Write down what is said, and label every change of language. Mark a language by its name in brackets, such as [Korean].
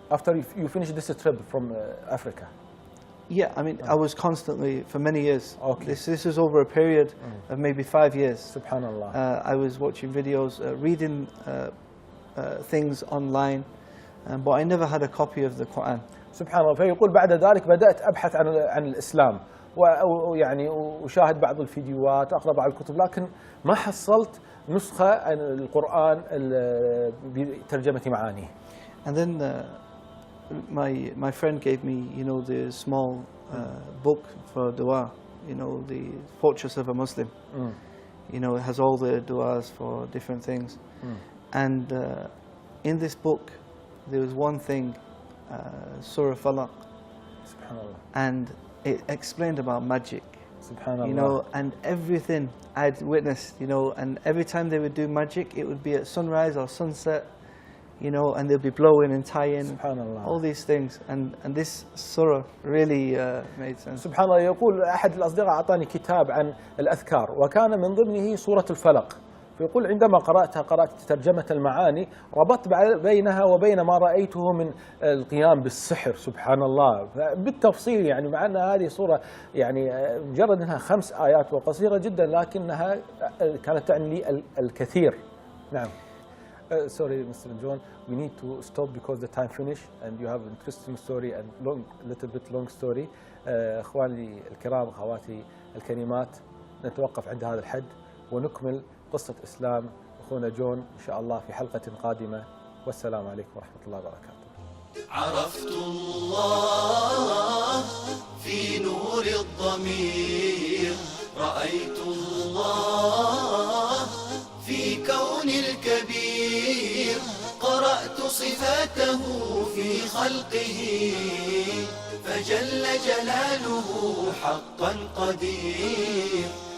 [English] After you finished this trip from Africa? Yeah, I mean, I was constantly, for many years. Okay. This is over a period of maybe 5 years. Subhanallah. I was watching videos, reading things online, but I never had a copy of the Quran. [Arabic] سبحان الله. فيقول بعد ذلك بدأت أبحث عن الإسلام, ويعني أشاهد بعض الفيديوهات, أقرأ بعض الكتب, لكن ما حصلت نسخة عن القرآن بترجمة معانيه. [English] And then my friend gave me, you know, the small book for dua, you know, the Fortress of a Muslim. You know, it has all the duas for different things. And in this book, there was one thing, Surah Falaq, and it explained about magic. You know, and everything I'd witnessed, you know, and every time they would do magic, it would be at sunrise or sunset, you know, and they'll be blowing and tying, all these things, and this surah really made sense. [Arabic] سبحان الله. يقول أحد الأصدقاء أعطاني كتاب عن الأذكار, وكان من ضمنه سورة الفلق. فيقول عندما قرأت ترجمة المعاني, ربطت بينها وبين ما رأيته من القيام بالسحر. سبحان الله. بالتفصيل, يعني مع أن هذه صورة يعني مجرد أنها 5 آيات وقصيرة جدا, لكنها كانت تعني لي الكثير. نعم. [English] Sorry, Mr. John, we need to stop because the time finished and you have an interesting story and little bit long story. [Arabic] إخواني الكرام, أخواتي الكريمات, نتوقف عند هذا الحد ونكمل قصة إسلام أخونا جون إن شاء الله في حلقة قادمة. والسلام عليكم ورحمة الله وبركاته. عرفت الله في نور الضمير, رأيت الله في كون الكبير, قرأت صفاته في خلقه, فجل جلاله حقا قدير.